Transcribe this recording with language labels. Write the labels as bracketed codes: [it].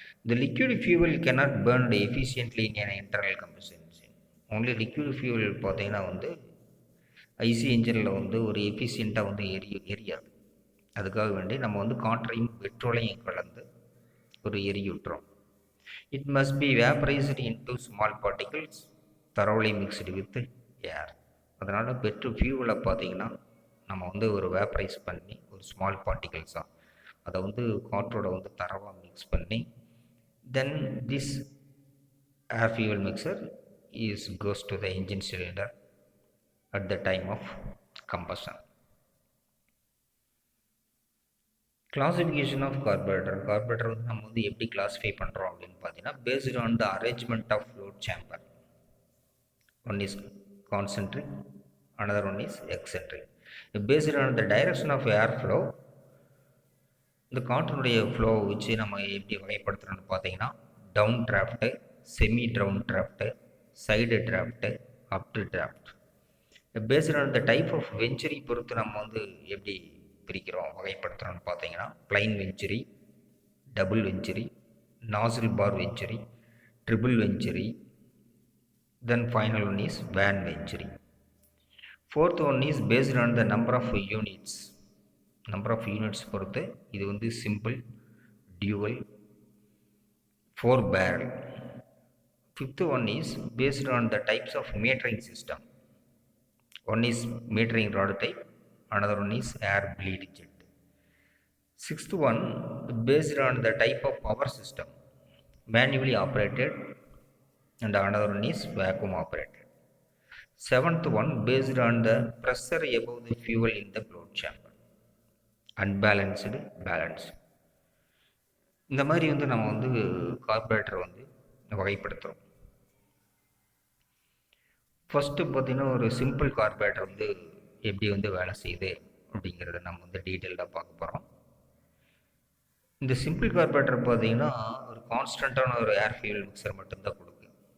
[en] The liquid fuel cannot burn efficiently in an internal combustion engine. Only liquid fuel [ta] பார்த்தீங்கன்னா வந்து IC இன்ஜினில் வந்து ஒரு எஃபிஷியண்ட்டாக வந்து எரியாது. அதுக்காக வேண்டி நம்ம வந்து காற்றையும் பெட்ரோலையும் கலந்து ஒரு எரியூட்டுறோம். [en] It must be vaporised into small particles thoroughly mixed with air. [ta] அதனால் ஃபியூவலை பார்த்தீங்கன்னா நம்ம வந்து ஒரு வேப்பரைஸ் பண்ணி ஒரு ஸ்மால் பார்ட்டிகல்ஸாக அதை வந்து காற்றோட வந்து தரவாக மிக்ஸ் பண்ணி [en] then this air fuel mixer goes to the engine cylinder at the time of combustion. Classification of carburetor [ta] வந்து நம்ம வந்து எப்படி கிளாஸிஃபை பண்ணுறோம் அப்படின்னு பார்த்தீங்கன்னா, [en] based on the arrangement of float chamber. One is concentric, another one is eccentric. Based on the direction of air flow, [ta] இந்த காற்றினுடைய flow வச்சு நம்ம எப்படி வகைப்படுத்துகிறோன்னு பார்த்தீங்கன்னா, down drought, semi down drought, side drought, அப்டு draft. [en] based on the type of venturi [ta] பொறுத்து நம்ம வந்து எப்படி பிரிக்கிறோம் வகைப்படுத்துகிறோன்னு பார்த்தீங்கன்னா, [en] Plain venturi, double venturi, nozzle bar venturi, triple venturi, then final one is vane venturi. Fourth one is based on the number of units. Number of units [ta] பொறுத்து இது வந்து [en] Simple, dual, 4 barrel. Fifth one is based on the types of metering system. One is metering rod type, another one is air bleed jet. Sixth one based on the type of power system, manually operated, and another one is vacuum operated. Seventh one based on the pressure above the fuel in the float chamber, unbalanced, balance. [ta] இந்த மாதிரி வந்து நம்ம வந்து carburettor வந்து வகைப்படுத்துகிறோம். First பார்த்திங்கன்னா ஒரு simple carburettor வந்து எப்படி வந்து வேலை செய்யுது அப்படிங்கிறத நம்ம வந்து டீட்டெயில்டாக பார்க்க போகிறோம். இந்த சிம்பிள் கார்பரேட்டர் பார்த்திங்கன்னா ஒரு கான்ஸ்டண்ட்டான ஒரு ஏர் ஃபியூல் மிக்சர் மட்டும்தான் கொடுக்கு.